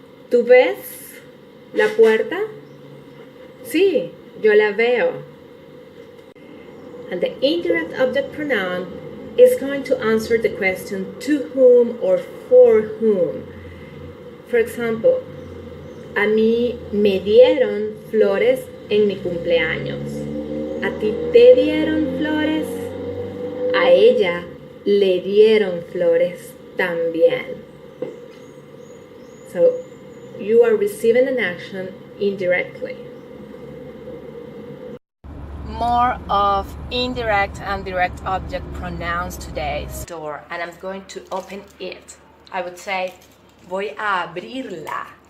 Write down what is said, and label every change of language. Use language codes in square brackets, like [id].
[es] ¿Tú ves la puerta? Sí, yo la veo. [en] And the indirect object pronoun is going to answer the question to whom or for whom. For example, [es] a mí me dieron flores en mi cumpleaños. ¿A ti te dieron flores? A ella le dieron flores también. [en] So, you are receiving an action indirectly. More of indirect and direct object pronouns today. Door, and I'm going to open it. I would say, [es] voy a abrirla.